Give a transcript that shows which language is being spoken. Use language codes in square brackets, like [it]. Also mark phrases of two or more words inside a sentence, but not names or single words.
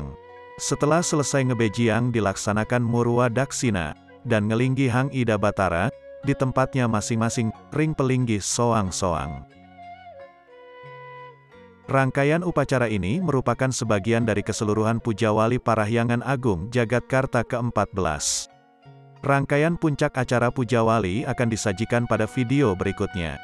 [id] Setelah selesai Ngebejiang dilaksanakan Murwa Daksina, dan [ban] Ngelinggi Hang Ida Batara, [id] di tempatnya masing-masing, [ban] ring Pelinggi Soang-Soang. [id] Rangkaian upacara ini merupakan sebagian dari keseluruhan Pujawali Parahyangan Agung Jagatkarta ke-14. Rangkaian puncak acara Pujawali akan disajikan pada video berikutnya.